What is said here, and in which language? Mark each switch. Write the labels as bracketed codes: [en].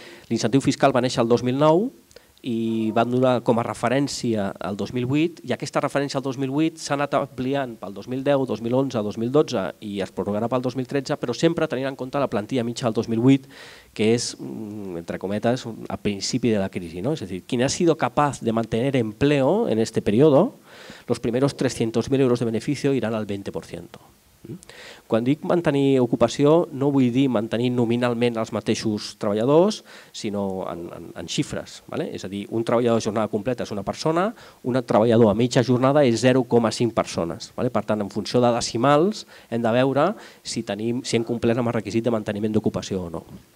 [ca] L'incentiu fiscal va néixer el 2009 i va donar com a referència el 2008 i aquesta referència al 2008 s'ha anat ampliant pel 2010, 2011, 2012 i es prorrogarà pel 2013, però sempre tenint en compte la plantilla mitja del 2008, que és, entre cometes, al principi de la crisi. [es] Es decir, quien ha sido capaz de mantener empleo en este periodo, los primeros 300.000 euros de beneficio irán al 20%. [ca] Quan dic mantenir ocupació no vull dir mantenir nominalment els mateixos treballadors, sinó en xifres. És a dir, un treballador de jornada completa és una persona, un treballador a mitja jornada és 0,5 persones. Per tant, en funció de decimals hem de veure si hem complert amb el requisit de manteniment d'ocupació o no.